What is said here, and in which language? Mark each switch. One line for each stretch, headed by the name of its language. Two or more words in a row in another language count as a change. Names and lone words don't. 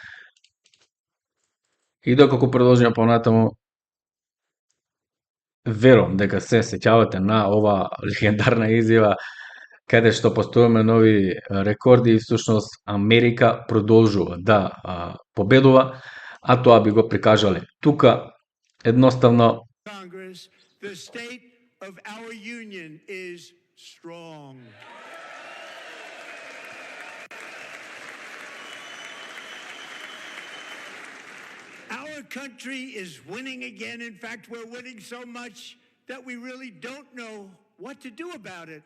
Macedonian: И доколку продолжиме понатаму, верувам дека се сеќавате на ова легендарна изјава каде што постојаме нови рекорди и всушност Америка продолжува да победува, а тоа би го прикажале тука. Едноставно
English: Congress, the state of our union is strong. Our country is winning again. In fact, we're winning so much that we really don't know what to do about it.